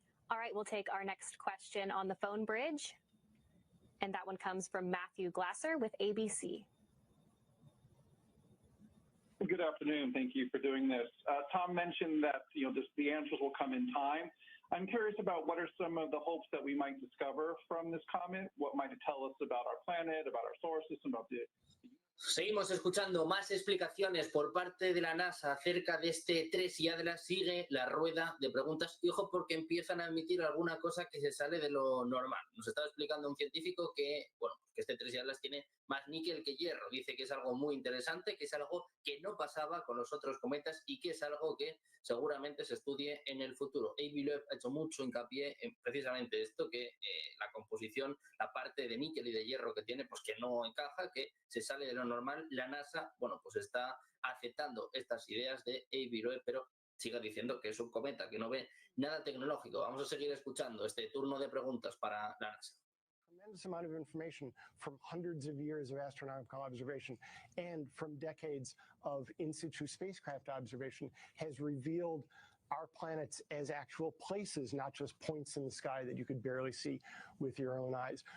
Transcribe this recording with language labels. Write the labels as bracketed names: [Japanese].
[English] All right, we'll take our next question on the phone bridge. And that one comes from Matthew Glasser with ABC. Good afternoon. Thank you for doing this. Tom mentioned that the answers will come in time. I'm curious about what are some of the hopes that we might discover from this comet. What might it tell us about our planet, about our solar system, about the... [Spanish] Seguimos escuchando más explicaciones por parte de la NASA acerca de este 3 y Atlas. Sigue la rueda de preguntas y ojo porque empiezan a admitir alguna cosa que se sale de lo normal. Nos estaba explicando un científico que, bueno, que este 3 y Atlas tiene más níquel que hierro. Dice que es algo muy interesante, que es algo que no pasaba con los otros cometas y que es algo que seguramente se estudie en el futuro. Evilöv ha hecho mucho hincapié en precisamente esto, que la composición, la parte de níquel y de hierro que tiene, pues que no encaja, que se sale de lo normal. La NASA, bueno, pues está aceptando estas ideas de Evilöv, pero sigue diciendo que es un cometa, que no ve nada tecnológico. Vamos a seguir escuchando este turno de preguntas para la NASA. [English] Tremendous amount of information from hundreds of years of astronomical observation and from decades of in situ spacecraft observation has revealed our planets as actual places, not just points in the sky that you could barely see with your own eyes.